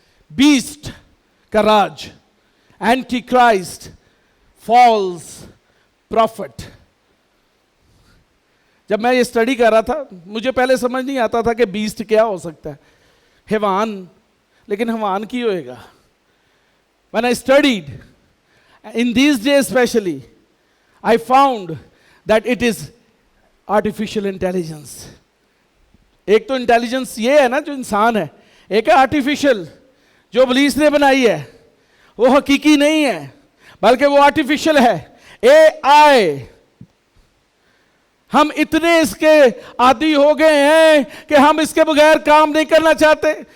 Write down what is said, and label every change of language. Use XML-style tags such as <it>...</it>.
<ur>Best کا راج, anti Christ, false profit. جب میں یہ اسٹڈی کر رہا تھا مجھے پہلے سمجھ نہیں آتا تھا کہ بیسٹ کیا ہو سکتا ہے. حیوان, لیکن حیوان کی ہوئے گا.</ur> <en>When I studied in these days especially, I found that it is artificial intelligence.</en> <ur>ایک تو انٹیلیجنس یہ ہے نا جو انسان ہے, ایک ہے آرٹیفیشل جو ابلیس نے بنائی ہے. وہ حقیقی نہیں ہے بلکہ وہ آرٹیفیشل ہے, اے آئی. ہم اتنے اس کے عادی ہو گئے ہیں کہ ہم اس کے بغیر کام نہیں کرنا چاہتے.</ur>